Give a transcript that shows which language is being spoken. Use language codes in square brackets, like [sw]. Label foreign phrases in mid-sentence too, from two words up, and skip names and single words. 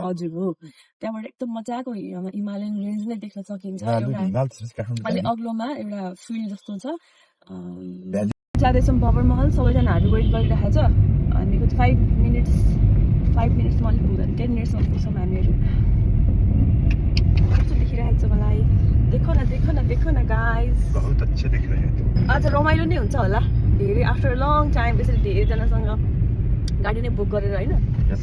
[ne] हजुर हो त्यहाँबाट एकदम मजाको [en] Himalayan range [ne] नै देख्न सकिन्छ एउटा हिमाल काठमाडौँ अलि भ्याली। अग्लोमा एउटा फिल्ड जस्तो छ भ्याली। जाँदैछौँ बबर महल सबैजनाहरू वेट गरिरहेको छ हामीको 5 मिनट्समा अलिक पुग्दैन 10 मिनट्समा पुग्छौँ हामीहरू कस्तो देखिरहेको छ मलाई [hi] देखो न [ne] गाइज [hi] बहुत अच्छे दिख रहे हैं [ne] आज रमाइलो नै हुन्छ होला धेरै [en] after long time [ne] त्यसरी धेरैजनासँग गाडी नै बुक गरेर होइन [en] Yes.